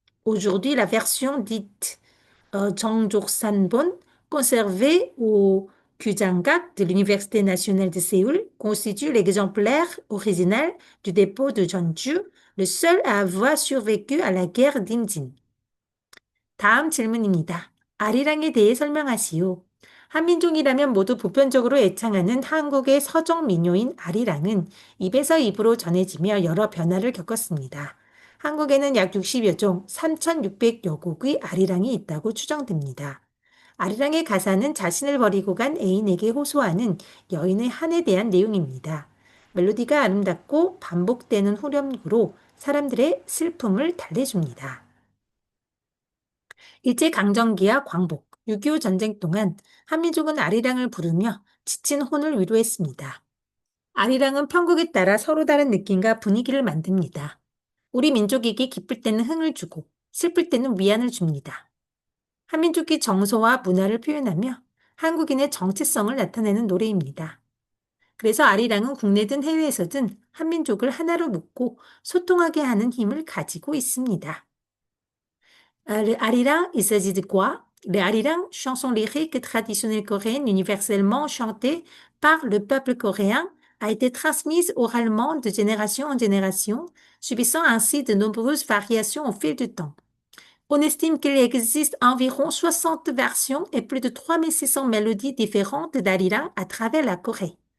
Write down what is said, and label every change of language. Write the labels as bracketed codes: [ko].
[fr] Aujourd'hui, la version dite Jeongjoksanbon, conservée au Kyujangak de l'Université nationale de Séoul, constitue l'exemplaire original du dépôt de Jeonju, le seul à avoir survécu à la guerre d'Imjin. [ko] 다음 질문입니다. 아리랑에 대해 설명하시오. 한민족이라면 모두 보편적으로 애창하는 한국의 서정 민요인 아리랑은 입에서 입으로 전해지며 여러 변화를 겪었습니다. 한국에는 약 60여 종, 3,600여 곡의 아리랑이 있다고 추정됩니다. 아리랑의 가사는 자신을 버리고 간 애인에게 호소하는 여인의 한에 대한 내용입니다. 멜로디가 아름답고 반복되는 후렴구로 사람들의 슬픔을 달래줍니다. 일제강점기와 광복, 6.25 전쟁 동안 한민족은 아리랑을 부르며 지친 혼을 위로했습니다. 아리랑은 편곡에 따라 서로 다른 느낌과 분위기를 만듭니다. 우리 민족에게 기쁠 때는 흥을 주고 슬플 때는 위안을 줍니다. 한민족의 정서와 문화를 표현하며 한국인의 정체성을 나타내는 노래입니다. 그래서 아리랑은 국내든 해외에서든 한민족을 하나로 묶고 소통하게 하는 힘을 가지고 있습니다. [fr] Le Arirang, il s'agit de quoi? Le Arirang, chanson lyrique traditionnelle coréenne universellement chantée par le peuple coréen, a été transmise oralement de génération en génération, subissant ainsi de nombreuses variations au fil du temps. On estime qu'il existe environ 60 versions et plus de 3600 mélodies différentes d'Arirang à travers la Corée.